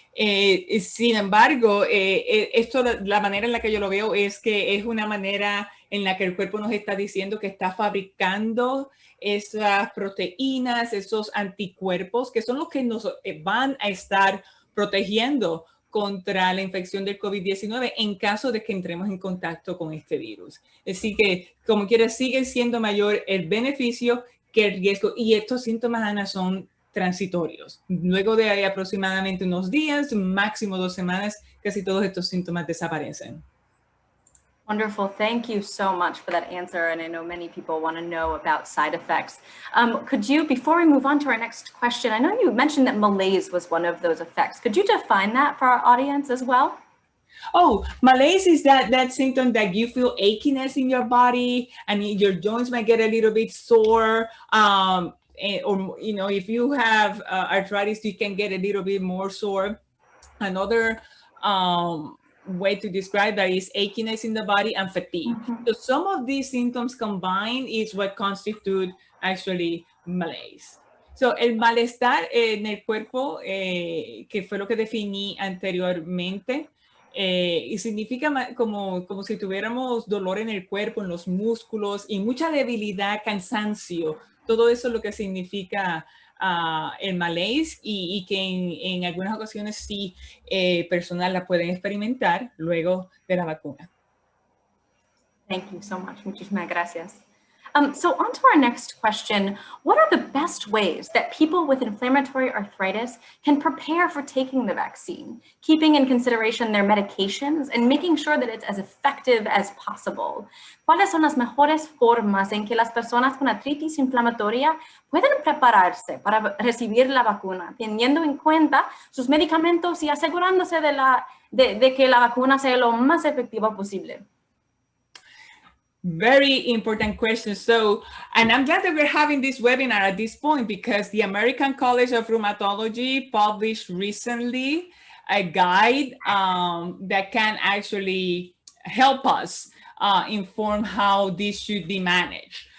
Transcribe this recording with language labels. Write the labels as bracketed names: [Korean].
[Spanish] Sin embargo, la manera en la que yo lo veo es que es una manera en la que el cuerpo nos está diciendo que está fabricando esas proteínas, esos anticuerpos, que son los que nos van a estar protegiendo contra la infección del COVID-19 en caso de que entremos en contacto con este virus. Así que, como quiera, sigue siendo mayor el beneficio que el riesgo. Y estos síntomas, Ana, son transitorios. Luego de aproximadamente unos días, máximo 2 semanas, casi todos estos síntomas desaparecen. [English] Wonderful. Thank you so much for that answer. And I know many people want to know about side effects. Could you, before we move on to our next question, I know you mentioned that malaise was one of those effects. Could you define that for our audience as well? Oh, malaise is that symptom that you feel achiness in your body and your joints might get a little bit sore. Or if you have arthritis, you can get a little bit more sore. Another way to describe that is achiness in the body and fatigue. So some of these symptoms combined is what constitute actually malaise. [Spanish] So el malestar en el cuerpo, que fue lo que definí anteriormente, y significa como si tuviéramos dolor en el cuerpo, en los músculos, y mucha debilidad, cansancio. Todo eso es lo que significa el malaise y que en algunas ocasiones sí personas la pueden experimentar luego de la vacuna. [English] Thank you so much. [Spanish] Muchísimas gracias. [English] So on to our next question. What are the best ways that people with inflammatory arthritis can prepare for taking the vaccine, keeping in consideration their medications and making sure that it's as effective as possible? [Spanish] ¿Cuáles son las mejores formas en que las personas con artritis inflamatoria pueden prepararse para recibir la vacuna, teniendo en cuenta sus medicamentos y asegurándose de que la vacuna sea lo más efectiva posible? [English] Very important question. So, and I'm glad that we're having this webinar at this point because the American College of Rheumatology published recently a guide that can actually help us inform how this should be managed.